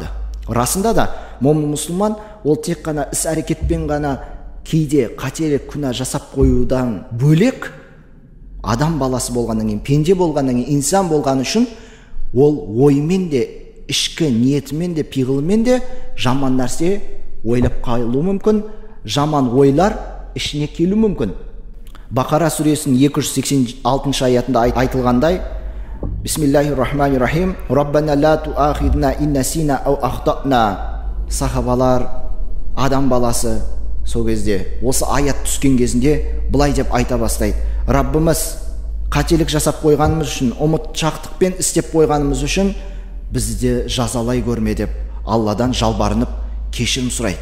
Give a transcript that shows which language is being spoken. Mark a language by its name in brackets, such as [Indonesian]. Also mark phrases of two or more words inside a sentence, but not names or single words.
[Kazakh] Расында да момын мұсылман ол тек қана іс әрекетпен ғана кейде қателік, күнә жасап қоюдан бөлек, адам баласы болғаннан кейін, пенде болғаннан кейін, инсан болған үшін ол оймен де, ішкі ниетімен де, пиғылымен де жаман нәрсе ойлап қалуы мүмкін, жаман ойлар ішіне келуі мүмкін. Бақара сүресінің 286 аятында айтылғандай: [Arabic] بسم الله الرحمن الرحيم. ربنا لا تؤاخذنا إن نسينا أو أخطأنا. [Kazakh] Сахабалар, адам баласы сол кезде осы аят түскен кезінде былай деп айта бастайды: Раббымыз, қателік жасап қойғанымыз үшін, ұмытшақтықпен істеп қойғанымыз үшін бізді жазалай көрме деп Алладан жалбарынып кешірім сұрайды.